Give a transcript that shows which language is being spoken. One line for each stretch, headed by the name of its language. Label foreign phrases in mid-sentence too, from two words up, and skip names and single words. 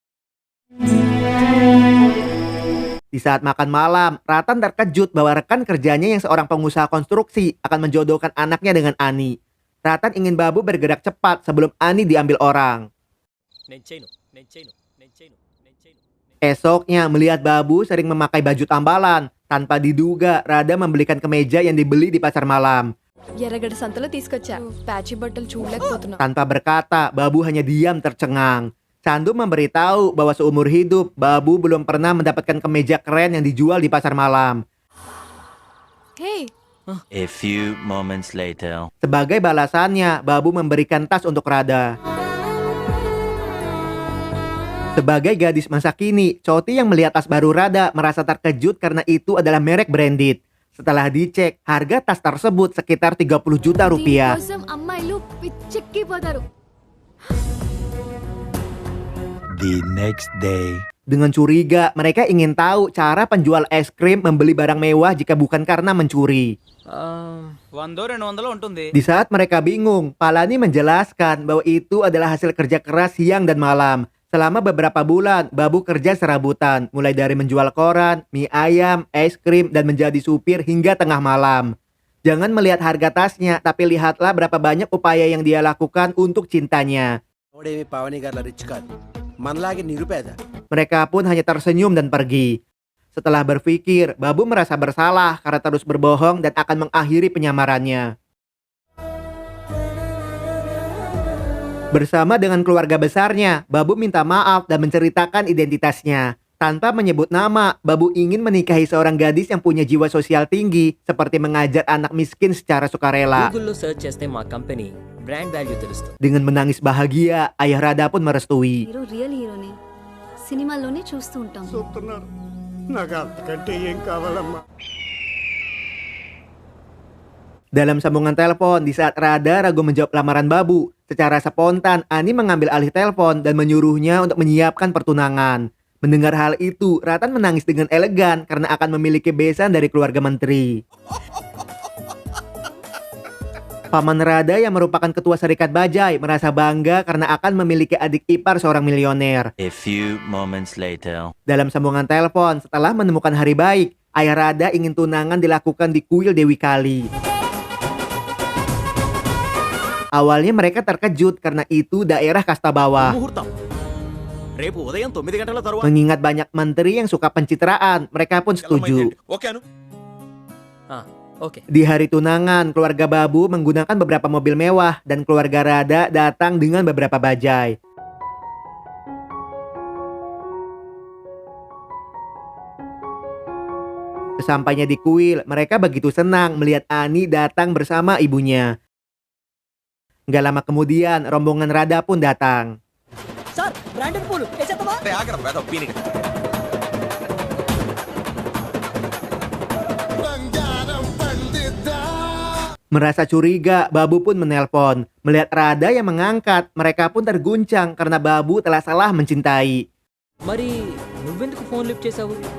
Indonesian: Di saat makan malam, Ratan terkejut bahwa rekan kerjanya yang seorang pengusaha konstruksi akan menjodohkan anaknya dengan Ani. Ratan ingin Babu bergerak cepat sebelum Ani diambil orang. Esoknya melihat Babu sering memakai baju tambalan. Tanpa diduga, Rada membelikan kemeja yang dibeli di pasar malam.
Telugu: ఎర్రగడ్డ సంతలో తీసుకొచ్చా ప్యాచీ బట్టలు చూడలేకపోతున్నా.
Indonesian: Tanpa berkata, Babu hanya diam tercengang. Chandu memberitahu bahwa seumur hidup, Babu belum pernah mendapatkan kemeja keren yang dijual di pasar malam.
English: Hey, A few moments later.
Indonesian: Sebagai balasannya, Babu memberikan tas untuk Rada. Sebagai gadis masa kini, Choti yang melihat tas baru Rada merasa terkejut karena itu adalah merek branded. Setelah dicek, harga tas tersebut sekitar 30 juta rupiah.
Telugu: దీనికోసం అమ్మాయిలు పిచ్చెక్కిపోతారు.
English: The next day.
Indonesian: Dengan curiga, mereka ingin tahu cara penjual es krim membeli barang mewah jika bukan karena mencuri.
Telugu: 100-200 ఉంటుంది.
Indonesian: Di saat mereka bingung, Palani menjelaskan bahwa itu adalah hasil kerja keras siang dan malam. Selama beberapa bulan, Babu kerja serabutan, mulai dari menjual koran, mie ayam, es krim, dan menjadi supir hingga tengah malam. Jangan melihat harga tasnya, tapi lihatlah berapa banyak upaya yang dia lakukan untuk cintanya.
Telugu: వాడేమి పావని గారి రిచ్ కాదు, మనలాగే నిరుపేద.
Indonesian: Mereka pun hanya tersenyum dan pergi. Setelah berpikir, Babu merasa bersalah karena terus berbohong dan akan mengakhiri penyamarannya. Bersama dengan keluarga besarnya, Babu minta maaf dan menceritakan identitasnya. Tanpa menyebut nama, Babu ingin menikahi seorang gadis yang punya jiwa sosial tinggi, seperti mengajar anak miskin secara sukarela.
Telugu: గూగుల్లో సెర్చ్ చేస్తే మా కంపెనీ
English: brand value
Telugu: తెలుస్తుంది.
Indonesian: Dengan menangis bahagia, ayah Rada pun merestui.
Telugu: హీరో రియల్ హీరోనే, సినిమాల్లోనే చూస్తూ ఉంటాం.
Indonesian: Dalam sambungan telepon, di saat Rada ragu menjawab lamaran Babu, secara spontan Ani mengambil alih telepon dan menyuruhnya untuk menyiapkan pertunangan. Mendengar hal itu, Ratan menangis dengan elegan karena akan memiliki besan dari keluarga menteri. Paman Rada yang merupakan ketua Serikat Bajai merasa bangga karena akan memiliki adik ipar seorang milioner.
English: A few moments later.
Indonesian: Dalam sambungan telepon, setelah menemukan hari baik, ayah Rada ingin tunangan dilakukan di kuil Dewi Kali. Awalnya mereka terkejut karena itu daerah kasta bawah.
Telugu: ముహూర్తం రేపు ఉదయం 9 గంటల తరువాత.
Indonesian: Mengingat banyak menteri yang suka pencitraan, mereka pun setuju.
Telugu: ఓకేను. ఓకే.
Indonesian: Di hari tunangan, keluarga Babu menggunakan beberapa mobil mewah dan keluarga Rada datang dengan beberapa bajai. Sesampainya di kuil, mereka begitu senang melihat Ani datang bersama ibunya. Gak lama kemudian, rombongan Rada pun datang.
English: sir branded
Telugu: పూలు వేసేద్దామా?
Indonesian: Merasa curiga, Babu pun menelpon. Melihat Rada yang mengangkat, mereka pun terguncang karena Babu telah salah mencintai.
Telugu: మరి నువ్వెందుకు
English: phone lift
Telugu: చేసావు?